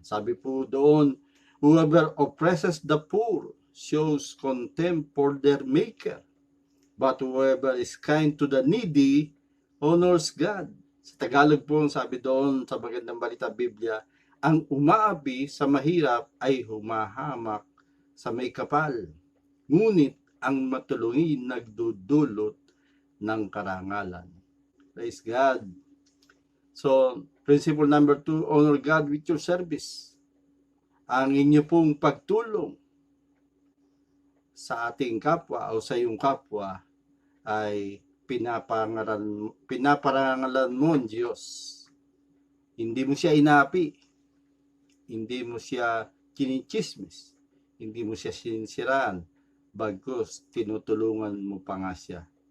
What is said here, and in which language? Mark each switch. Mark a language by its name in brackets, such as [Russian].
[Filipino] Sabi po doon, [English] whoever oppresses the poor shows contempt for their maker, but whoever is kind to the needy honors God. [Filipino] Sa Tagalog po, sabi doon sa Magandang Balita Biblia, ang umaapi sa mahirap ay humahamak sa may kapal, ngunit ang matulungin nagdudulot ng karangalan. [English] Praise God. So, principle number 2, honor God with your service. [Filipino] Ang inyo pong pagtulong sa ating kapwa o sa iyong kapwa ay pinaparangalan mo ang Diyos. Hindi mo siya inapi, hindi mo siya kinichismis, hindi mo siya sinisiraan, bagkus tinutulungan mo pa nga siya.